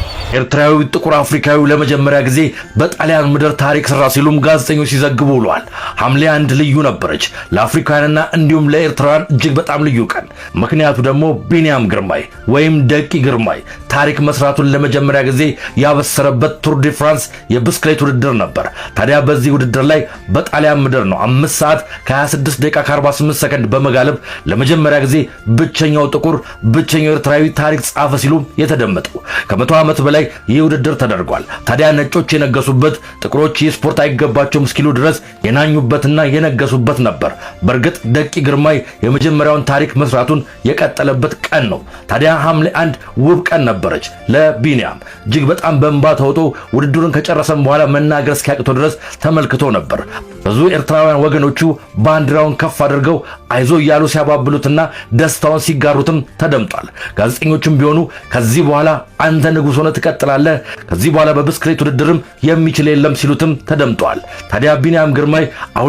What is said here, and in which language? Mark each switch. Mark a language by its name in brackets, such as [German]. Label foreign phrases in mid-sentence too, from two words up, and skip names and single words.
[Amharic] ኤርትራዊ ጥቁር አፍሪካዊ ለመጀመሪያ ጊዜ በጣሊያን ምድር ታሪክ ሰራ ሲሉም ጋዜጠኞች ሲዘግቡ ውለዋል። ሐምሌ 1 ልዩ ነበረች ለአፍሪካውያንና እንዲሁም ለኤርትራውያን እጅግ በጣም ልዩ ቀን። ምክንያቱ ደግሞ ቢኒያም ግርማይ ወይም ደቂ ግርማይ ታሪክ መስራቱን ለመጀመሪያ ጊዜ ያበሰረበት ቱር ዲ ፍራንስ የብስክሌት ውድድር ነበር። ታዲያ በዚህ ውድድር ላይ በጣሊያን ምድር ነው 5 ሰዓት ከ26 ደቂቃ ከ48 ሰከንድ በመጋለብ ለመጀመሪያ ጊዜ ብቸኛው ጥቁር ብቸኛው ኤርትራዊ ታሪክ ጻፈ ሲሉ የተደመጠው። ከ100 ዓመት በላይ ይህ ውድድር ተደርጓል። ታዲያ ነጮች የነገሱበት ጥቁሮች የስፖርት አይገባቸውም እስኪሉ ድረስ የናኙበትና የነገሱበት ነበር። በእርግጥ ደቂ ግርማይ የመጀመሪያውን ታሪክ መስራቱን የቀጠለበት ቀን ነው። ታዲያ ሐምሌ 1 ውብ ቀን ነበረች ለቢኒያም። እጅግ በጣም በእንባ ተውጦ ውድድሩን ከጨረሰም በኋላ መናገር እስኪያቅተው ድረስ ተመልክቶ ነበር። ብዙ ኤርትራውያን ወገኖቹ ባንዲራውን ከፍ አድርገው አይዞ እያሉ ሲያባብሉትና ደስታውን ሲጋሩትም ተደምጧል። ጋዜጠኞችም ቢሆኑ ከዚህ በኋላ አንተ ንጉሥ ሆነህ ትቀጥላለህ፣ ከዚህ በኋላ በብስክሌት ውድድርም የሚችል የለም ሲሉትም ተደምጧል። ታዲያ ቢኒያም ግርማይ አሁን